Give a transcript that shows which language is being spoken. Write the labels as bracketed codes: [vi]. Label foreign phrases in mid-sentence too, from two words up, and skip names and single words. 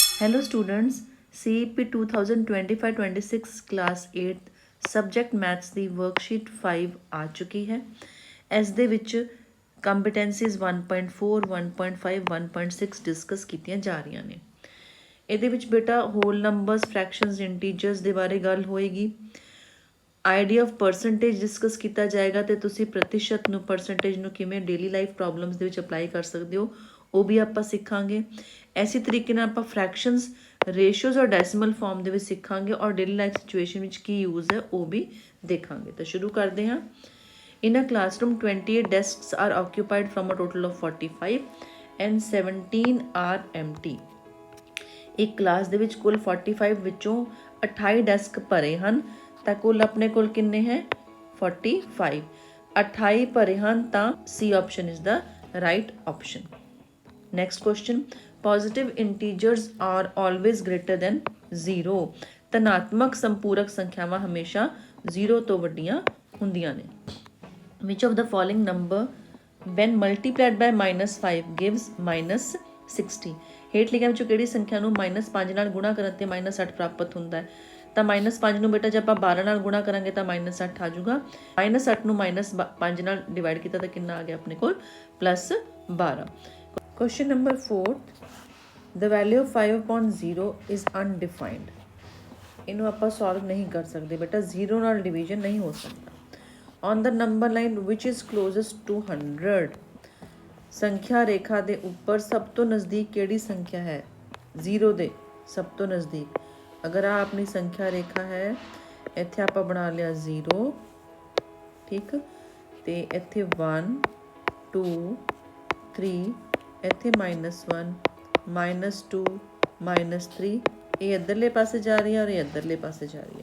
[en] Hello students, [pa] CEP 2025-26 क्लास 8 [en] subject maths [pa] ਦੀ ਵਰਕਸ਼ੀਟ 5 ਆ ਚੁੱਕੀ ਹੈ। ਇਸ ਦੇ ਵਿੱਚ ਕੰਪੀਟੈਂਸੀਜ਼ 1.4, 1.5, 1.6 ਡਿਸਕਸ ਕੀਤੀਆਂ ਜਾ ਰਹੀਆਂ ਨੇ। ਇਹਦੇ ਵਿੱਚ ਬੇਟਾ [en] whole numbers, [pa] ਫ੍ਰੈਕਸ਼ਨਸ, ਇੰਟੀਜਰਸ ਦੇ ਬਾਰੇ ਗੱਲ ਹੋਏਗੀ। [en] idea of percentage discuss [pa] ਕੀਤਾ ਜਾਏਗਾ ਤੇ ਤੁਸੀਂ ਪ੍ਰਤੀਸ਼ਤ ਨੂੰ, ਪਰਸੈਂਟੇਜ ਨੂੰ ਕਿਵੇਂ [en] daily life problems [pa] ਦੇ ਵਿੱਚ ਅਪਲਾਈ ਕਰ ਸਕਦੇ ਹੋ ਉਹ ਵੀ ਆਪਾਂ ਸਿੱਖਾਂਗੇ। ਐਸੀ ਤਰੀਕੇ ਨਾਲ ਆਪਾਂ ਫ੍ਰੈਕਸ਼ਨਸ, ਰੇਸ਼ੀਓਜ਼ ਔਰ [en] decimal form [pa] ਦੇ ਵਿੱਚ ਸਿੱਖਾਂਗੇ ਔਰ [en] daily life situation [pa] ਵਿੱਚ ਕੀ ਯੂਜ਼ ਹੈ ਉਹ ਵੀ ਦੇਖਾਂਗੇ। ਤਾਂ ਸ਼ੁਰੂ ਕਰਦੇ ਹਾਂ। [en] In a classroom, 28 desks are occupied from a total of 45 and 17 are empty. [pa] ਇੱਕ ਕਲਾਸ ਦੇ ਵਿੱਚ ਕੁੱਲ 45 ਵਿੱਚੋਂ 28 ਡੈਸਕ ਭਰੇ ਹਨ ਤਾਂ ਕੁੱਲ ਆਪਣੇ ਕੋਲ ਕਿੰਨੇ ਹੈ 45। 28 ਭਰੇ ਹਨ ਤਾਂ [en] C option is the right option. Next question. Positive integers are always greater than 0. ਧਨਾਤਮਕ ਸੰਪੂਰਕ ਸੰਖਿਆਵਾਂ ਹਮੇਸ਼ਾ 0 ਤੋਂ ਵੱਡੀਆਂ ਹੁੰਦੀਆਂ ਨੇ। Which of the following number when multiplied by -5 gives -60? [pa] ਹੇਠ ਲਿਖਿਆਂ ਵਿੱਚੋਂ ਕਿਹੜੀ ਸੰਖਿਆ ਨੂੰ -5 ਨਾਲ ਗੁਣਾ ਕਰਨ ਤੇ -8 ਪ੍ਰਾਪਤ ਹੁੰਦਾ ਹੈ? ਤਾਂ -5 ਨੂੰ ਬੇਟਾ ਜੇ ਆਪਾਂ 12 ਨਾਲ ਗੁਣਾ ਕਰਾਂਗੇ ਤਾਂ -8 ਆ ਜਾਊਗਾ। -8 ਨੂੰ -5 ਨਾਲ ਡਿਵਾਈਡ ਕੀਤਾ ਤਾਂ ਕਿੰਨਾ ਆ ਗਿਆ ਆਪਣੇ ਕੋਲ +12। [en] Question number 4. The value of 5/0 is undefined. [pa] ਇਹਨੂੰ ਆਪਾਂ ਸੋਲਵ ਨਹੀਂ ਕਰ ਸਕਦੇ ਬੇਟਾ, 0 ਨਾਲ ਡਿਵੀਜ਼ਨ ਨਹੀਂ ਹੋ ਸਕਦਾ। [en] On the number line which is closest to 100, [pa] ਸੰਖਿਆ ਰੇਖਾ ਦੇ ਉੱਪਰ ਸਭ ਤੋਂ ਨਜ਼ਦੀਕ ਕਿਹੜੀ ਸੰਖਿਆ ਹੈ? 0 ਦੇ ਸਭ ਤੋਂ ਨਜ਼ਦੀਕ। ਅਗਰ ਆ ਆਪਣੀ ਸੰਖਿਆ ਰੇਖਾ ਹੈ, ਇੱਥੇ ਆਪਾਂ ਬਣਾ ਲਿਆ 0, ਠੀਕ, ਤੇ ਇੱਥੇ 1 2 3, ਇੱਥੇ -1 -2 -3, ਇਹ ਇੱਧਰਲੇ ਪਾਸੇ ਜਾ ਰਹੀ ਹੈ ਔਰ ਇਹ ਇੱਧਰਲੇ ਪਾਸੇ ਜਾ ਰਹੀ ਹੈ।